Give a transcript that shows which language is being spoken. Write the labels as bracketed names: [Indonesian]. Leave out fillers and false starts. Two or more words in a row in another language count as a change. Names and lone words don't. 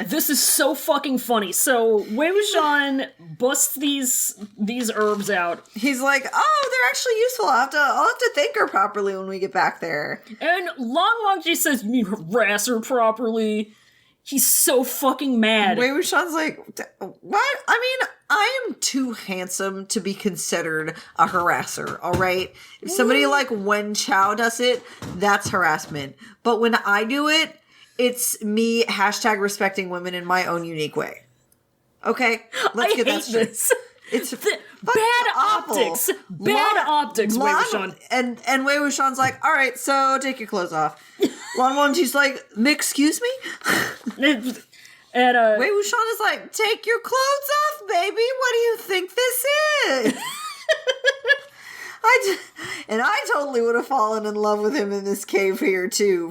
[English] This is so fucking funny. So, Wei Wuxian busts these herbs out. He's like, oh, they're actually useful. I'll have to thank her properly when we get back there. And Lan Wangji says, you harass her properly. He's so fucking mad. Wei Wuxian's like, what? I mean, I am too handsome to be considered a harasser, alright? If somebody like Wen Chao does it, that's harassment. But when I do it, it's me #respecting women in my own unique way. Okay? Let's get that straight. This. It's bad optics. Bad optics, Wei Wuxian. And Wei Wuxian's like, all right, so take your clothes off. Lan Wangji's like, excuse me? And Wei Wuxian is like, take your clothes off, baby. What do you think this is? I totally would have fallen in love with him in this cave here, too.